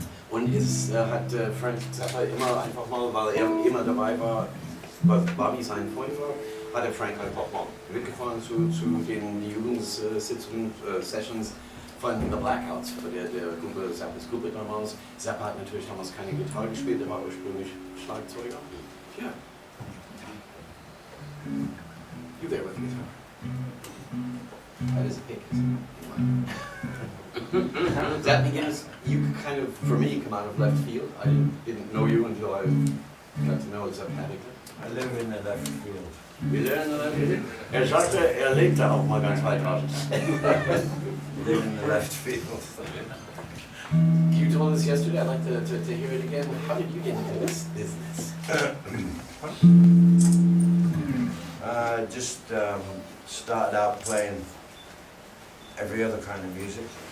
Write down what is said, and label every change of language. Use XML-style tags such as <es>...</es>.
<de>Und es hat Frank Zappa immer einfach mal, weil er immer dabei war, weil Bobby sein Freund war, hat der Frank einfach mal mitgefahren zu den Jugendsitzungen, Sessions von The Blackouts, der Gruppe, Zappas Gruppe damals. Zappa hat natürlich damals keine Gitarre gespielt, er war ursprünglich Schlagzeuger. Ja.</de> <en>You there with the guitar? That is a pick. That begins, you kind of, for me, come out of left field. I didn't know you until I got to know Zap Paddington. I live in the left field.</en> <de>Er sagte, er lebt da auch mal ganz weit draußen.</de> <en>Live in the left field. You told us yesterday, I'd like to hear it again. How did you get into this business? Just started out playing every other kind of music.</en>